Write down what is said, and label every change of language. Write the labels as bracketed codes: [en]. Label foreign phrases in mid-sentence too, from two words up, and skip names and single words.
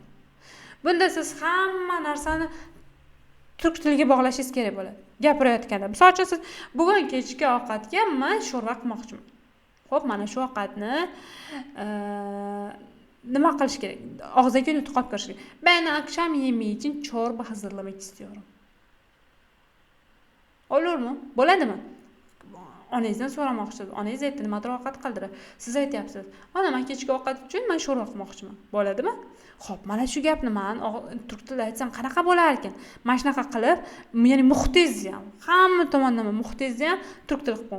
[uz] Bunda siz hamma narsani turk tiliga bog'lashingiz kerak bo'ladi. Gapirayotganda. Misol uchun siz bugun kechki ovqatga men sho'rva qilmoqchiman. Xo'p, mana shu ovqatni nima qilish kerak? Og'ziga nutq olib kirish kerak. [tr] Men akşam yemeği için çorba hazırlamak istiyorum. [uz] Olurmi? Bo'ladimi? onangizdan so'ramoqchisiz. Onangiz aytdi, nimadir ovqat qildi. Siz aytyapsiz, "Mana men kechki ovqat uchun men sho'rva qilmoqchiman." Bo'ladimi? Xo'p, mana shu gapni men turk tilida aytsam qanaqa bo'lar ekan? Mana shunaqa qilib, ya'ni muhtingizni ham, hamma tomonlama muhtingizni ham turk tili qilib qo'ying.